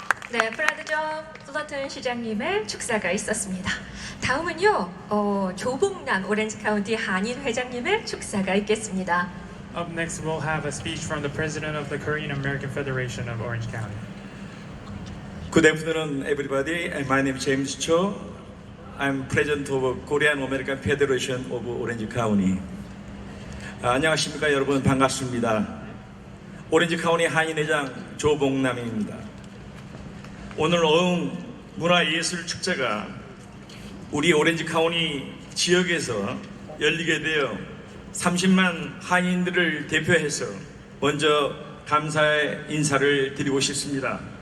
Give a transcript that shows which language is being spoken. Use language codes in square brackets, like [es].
[ko] 네, 프라드점 플러튼 시장님의 축사가 있었습니다. 다음은요, 조봉남 오렌지 카운티 한인 회장님의 축사가 있겠습니다. [en] Up next, we'll have a speech from the president of the Korean American Federation of Orange County. Good afternoon, everybody. My name is James Cho. I'm president of Korean American Federation of Orange County. [ko] 안녕하십니까, 여러분. 반갑습니다. 오렌지 카운티 한인회장 조봉남입니다. 오늘 어흥 문화예술축제가 우리 오렌지 카운티 지역에서 열리게 되어 30만 한인들을 대표해서 먼저 감사의 인사를 드리고 싶습니다.